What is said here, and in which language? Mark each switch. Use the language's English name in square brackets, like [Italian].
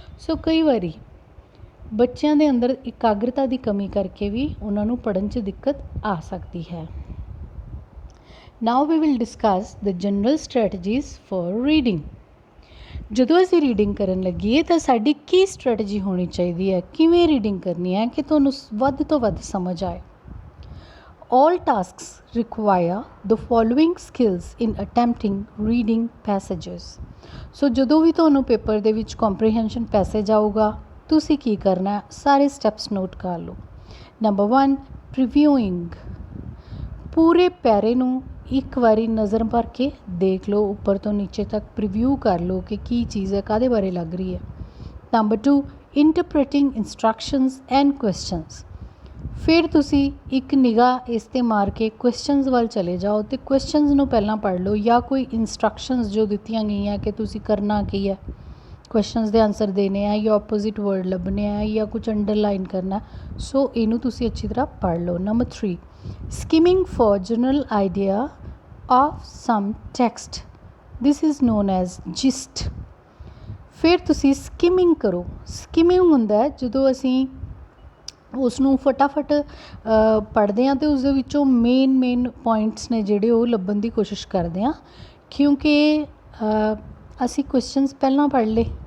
[Punjabi] ਸੋ ਕਈ ਵਾਰੀ ਬੱਚਿਆਂ ਦੇ ਅੰਦਰ ਇਕਾਗਰਤਾ ਦੀ ਕਮੀ ਕਰਕੇ ਵੀ ਉਹਨਾਂ ਨੂੰ ਪੜ੍ਹਨ 'ਚ ਦਿੱਕਤ ਆ ਸਕਦੀ ਹੈ। [English] Now we will discuss the general strategies for reading. [Punjabi] ਜਦੋਂ ਅਸੀਂ ਰੀਡਿੰਗ ਕਰਨ ਲੱਗੀਏ ਤਾਂ ਸਾਡੀ ਕੀ ਸਟ੍ਰੈਟਜੀ ਹੋਣੀ ਚਾਹੀਦੀ ਹੈ, ਕਿਵੇਂ ਰੀਡਿੰਗ ਕਰਨੀ ਹੈ ਕਿ ਤੁਹਾਨੂੰ ਵੱਧ ਤੋਂ ਵੱਧ ਸਮਝ ਆਏ। [English] All tasks require the following skills in attempting reading passages। [Punjabi] ਸੋ ਜਦੋਂ ਵੀ ਤੁਹਾਨੂੰ ਪੇਪਰ ਦੇ ਵਿੱਚ ਕੰਪਰੀਹੈਂਸ਼ਨ ਪੈਸੇਜ ਆਊਗਾ, ਤੁਸੀਂ ਕੀ ਕਰਨਾ, ਸਾਰੇ ਸਟੈਪਸ ਨੋਟ ਕਰ ਲਓ। ਨੰਬਰ 1, ਪ੍ਰੀਵਿਊਇੰਗ। ਪੂਰੇ ਪੈਰੇ ਨੂੰ ਇੱਕ ਵਾਰੀ ਨਜ਼ਰ ਭਰ ਕੇ ਦੇਖ ਲਓ, ਉੱਪਰ ਤੋਂ ਨੀਚੇ ਤੱਕ ਪ੍ਰੀਵਿਊ ਕਰ ਲਓ ਕਿ ਕੀ ਚੀਜ਼ ਹੈ, ਕਾਹਦੇ ਬਾਰੇ ਲੱਗ ਰਹੀ ਹੈ। [English] Number 2, interpreting instructions and questions. [Punjabi] ਫਿਰ ਤੁਸੀਂ ਇੱਕ ਨਿਗਾਹ ਇਸ 'ਤੇ ਮਾਰ ਕੇ ਕੁਐਸਚਨਸ ਵੱਲ ਚਲੇ ਜਾਓ ਅਤੇ ਕੁਐਸਚਨਸ ਨੂੰ ਪਹਿਲਾਂ ਪੜ੍ਹ ਲਓ, ਜਾਂ ਕੋਈ ਇੰਸਟਰਕਸ਼ਨਸ ਜੋ ਦਿੱਤੀਆਂ ਗਈਆਂ ਕਿ ਤੁਸੀਂ ਕਰਨਾ ਕੀ ਹੈ, ਕੁਐਸਚਨਸ ਦੇ ਆਨਸਰ ਦੇਣੇ ਆ, ਜਾਂ ਆਪੋਜ਼ਿਟ ਵਰਡ ਲੱਭਣੇ ਆ, ਜਾਂ ਕੁਝ ਅੰਡਰਲਾਈਨ ਕਰਨਾ। ਸੋ ਇਹਨੂੰ ਤੁਸੀਂ ਅੱਛੀ ਤਰ੍ਹਾਂ ਪੜ੍ਹ ਲਓ। [English] Number 3, skimming for general idea of some text, this is known as gist। [Punjabi] ਫਿਰ ਤੁਸੀਂ ਸਕਿਮਿੰਗ ਕਰੋ। ਸਕਿਮਿੰਗ ਹੁੰਦਾ ਹੈ ਜਦੋਂ ਅਸੀਂ ਉਸ ਨੂੰ ਫਟਾਫਟ ਪੜ੍ਹਦੇ ਹਾਂ ਅਤੇ ਉਸ ਦੇ ਵਿੱਚੋਂ ਮੇਨ ਪੁਆਇੰਟਸ ਨੇ ਜਿਹੜੇ ਉਹ ਲੱਭਣ ਦੀ ਕੋਸ਼ਿਸ਼ ਕਰਦੇ ਹਾਂ, ਕਿਉਂਕਿ ਅਸੀਂ ਕੁਐਸਚਨਸ ਪਹਿਲਾਂ ਪੜ੍ਹ ਲਏ।